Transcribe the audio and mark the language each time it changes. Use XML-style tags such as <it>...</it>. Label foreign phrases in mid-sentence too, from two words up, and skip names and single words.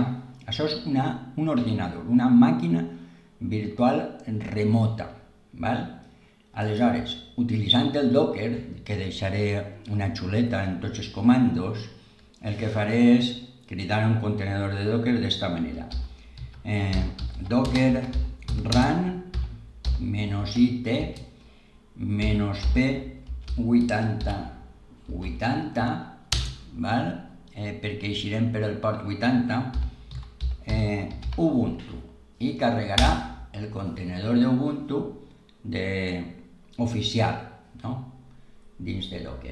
<ca>Això és un ordinador, una màquina virtual remota. Aleshores, utilitzant el Docker, que deixaré una xuleta en tots els comandos, el que faré és cridar un contenidor de Docker d'esta manera. Docker run -it -p8080, perquè eixirem per el port 80, Ubuntu, i carregarà el contenidor d'Ubuntu oficial dins de Docker.</ca>